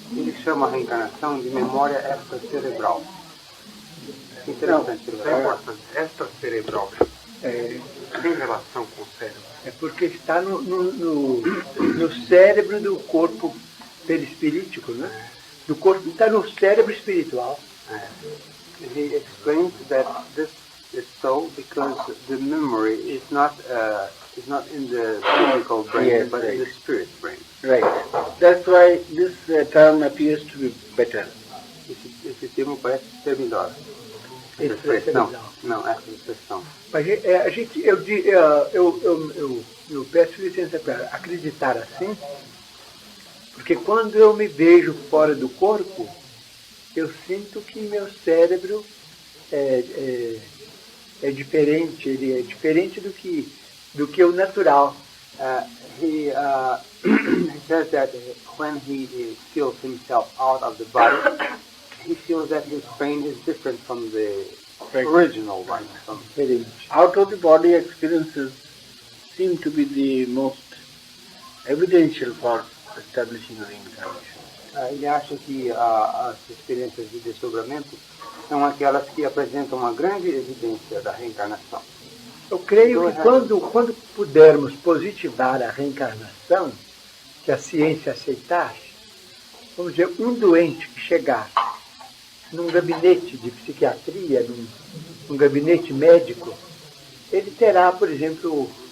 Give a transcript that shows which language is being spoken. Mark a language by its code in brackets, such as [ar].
[pt] Ele chama a reencarnação de memória extracerebral. Interessante. Extracerebral. Tem relação com o cérebro. É porque está no cérebro do corpo perispirítico, né? Do corpo, está no cérebro espiritual. [en] He explains that this is so because the memory is not in the physical brain, Yes, but in the spirit brain. Right. That's why this term appears to be better. [pt] Esse termo parece ser melhor. Essa Extracerebral. expressão. Não, essa expressão. Mas eu peço licença para acreditar assim, porque quando eu me vejo fora do corpo, eu sinto que meu cérebro é diferente, ele é diferente do que o natural. [en] He says that when he feels himself out of the body, he feels that his brain is different from the original one. [pt] Diferente. [en] Out of the body experiences seem to be the most evidential for establishing reincarnation. [pt] Ele acha que as experiências de desdobramento são aquelas que apresentam uma grande evidência da reencarnação. Eu creio que quando pudermos positivar a reencarnação, que a ciência aceitasse, vamos dizer, um doente que chegasse num gabinete de psiquiatria, num gabinete médico, ele terá, por exemplo,